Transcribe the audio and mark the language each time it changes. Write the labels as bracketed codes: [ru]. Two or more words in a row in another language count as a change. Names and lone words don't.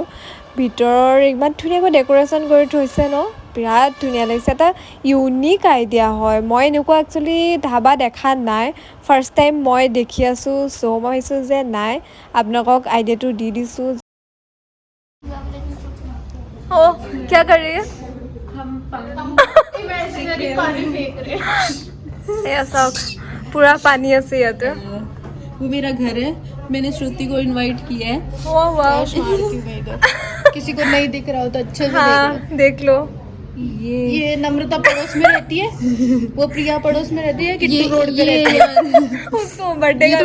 [as] ভিতৰৰ ইমান ধুনীয়াকৈ ডেক'ৰেশ্যন কৰি থৈছে ন, বিৰাট ধুনীয়া লাগিছে। এটা [en] unique idea [as] হয়। মই এনেকুৱা একচুৱেলি ধাবা দেখা নাই, [en] first time [as] মই দেখি আছোঁ। চ' মই ভাবিছোঁ যে নাই আপোনালোকক আইডিয়াটো দি দিছোঁ। [hi] অ' क्या कर रही है? [as] এয়া চাওক, পুৰা পানী আছে ইয়াতে। [hi] वो मेरा घर है, मैंने श्रुति को इनवाइट किया है। वाह वाह, किसी को नहीं दिख रहा हो तो अच्छे से हाँ देख लो। ये नम्रता पड़ोस में रहती है, वो प्रिया पड़ोस में रहती है, किट्टू रोड पे रहती है। उसको बर्थडे का